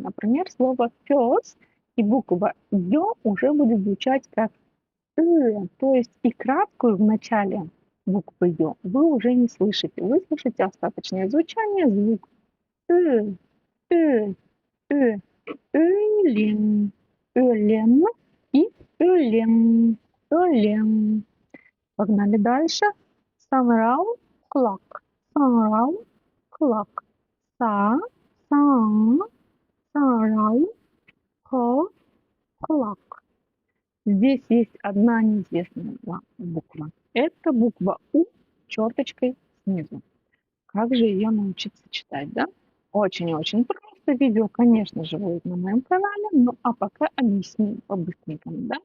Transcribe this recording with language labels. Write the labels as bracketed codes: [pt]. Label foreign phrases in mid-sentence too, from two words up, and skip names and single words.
[ru] Например, слово пес, и буква Ё уже будет звучать как то есть и краткую в начале буквы Ё вы уже не слышите. Вы слышите остаточное звучание, звук э, э, э, Ölin, Ölin и Ölin, Ölin. Погнали дальше. Самрал, клак, самрал, клак. Са, самрал, клак. Здесь есть одна неизвестная буква. Это буква У черточкой снизу. Как же ее научиться читать, да? Очень-очень просто. Видео, конечно же, будет на моем канале. Ну, а пока объясню по-быстренькому, да?